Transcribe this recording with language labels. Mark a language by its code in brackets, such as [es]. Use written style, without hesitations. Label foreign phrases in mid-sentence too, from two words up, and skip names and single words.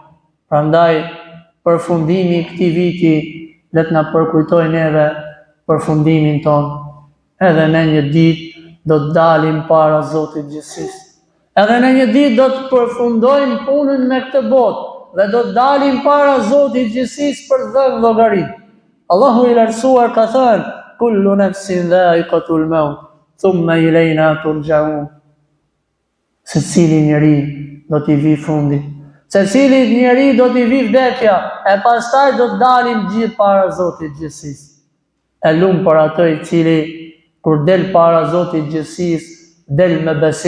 [sq] Prandaj përfundimi i këtij viti le të na përkujtojë neve përfundimin ton. Edhe në një ditë do të dalim para Zotit gjithësisë. Edhe në një ditë do të përfundojmë punën me këtë botë dhe do të dalim para Zotit gjithësisë për dhënë llogari. Allahu i lartësuar ka thënë: [ar] كل نفس ذائقة الموت ثم إلينا ترجعون. [sq] Secili njeri do t'i vi fundi. Secili njeri do t'i vi vdekja, e pastaj do të dalim gjithë para Zotit gjithësisë. E lumë për atë i cili kur del para Zotit gjithësisë, del me besim.